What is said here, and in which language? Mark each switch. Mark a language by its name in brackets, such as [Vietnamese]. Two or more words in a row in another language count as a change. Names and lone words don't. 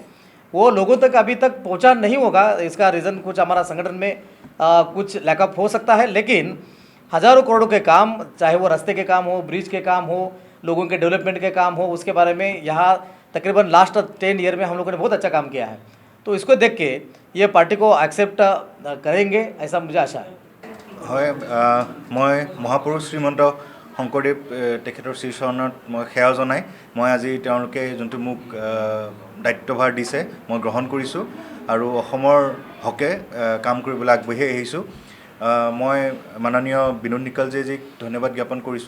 [Hindi] वो लोगों तक अभी तक पहुंचा नहीं होगा, इसका रीज़न कुछ हमारा संगठन में कुछ लैकअप हो सकता है, लेकिन हज़ारों करोड़ों के काम, चाहे वो रास्ते के काम हो, ब्रिज के काम हो, लोगों के डेवलपमेंट के काम हो, उसके बारे में यहाँ तकरीबन लास्ट 10 ईयर में हम लोगों ने बहुत अच्छा काम किया है। तो इसको देख के ये पार्टी को एक्सेप्ट करेंगे, ऐसा मुझे आशा है। [Assamese] হয়, মই মহাপুৰুষ শ্ৰীমন্ত শংকৰদেৱ তেখেতৰ শ্ৰীচৰণত মই সেৱা জনাই মই আজি তেওঁলোকে যোনটো মোক দায়িত্বভাৰ দিছে মই গ্ৰহণ কৰিছোঁ আৰু অসমৰ হকে কাম কৰিবলৈ আগবাঢ়ি আহিছোঁ। মই মাননীয় বিনোদ নিকালজীক ধন্যবাদ জ্ঞাপন কৰিছোঁ।